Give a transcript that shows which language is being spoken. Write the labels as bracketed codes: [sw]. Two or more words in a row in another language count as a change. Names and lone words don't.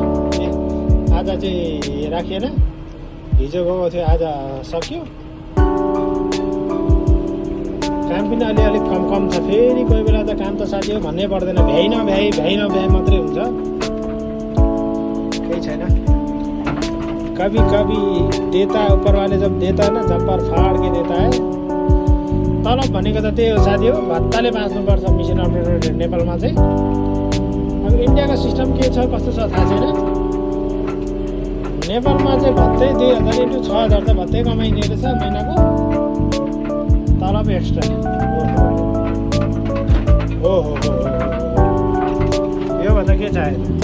[ne] आज चाहिँ राखिएन, हिजो गएको थियो, आज सक्यो। काम पनि अलिअलि कम छ। फेरि कोही बेला त काम त साथी हो भन्नै पर्दैन। भ्याइ नभ्याइ मात्रै हुन्छ, केही छैन। [hi] कभी कभी देता ऊपर वाले जब देता ना, जम्पर फाड के देता है। [ne] तलब भनेको त त्यही हो साथी हो, भत्ताले बाँच्नुपर्छ [en] machine operator [ne] नेपालमा चाहिँ। अब इन्डियाको सिस्टम के छ कस्तो छ थाहा छैन। नेपालमा चाहिँ भत्तै 2000 × 6000 त भत्तै कमाइने रहेछ महिनाको। तलब एक्स्ट्रा। ओहो यो भन्दा के चाहियो?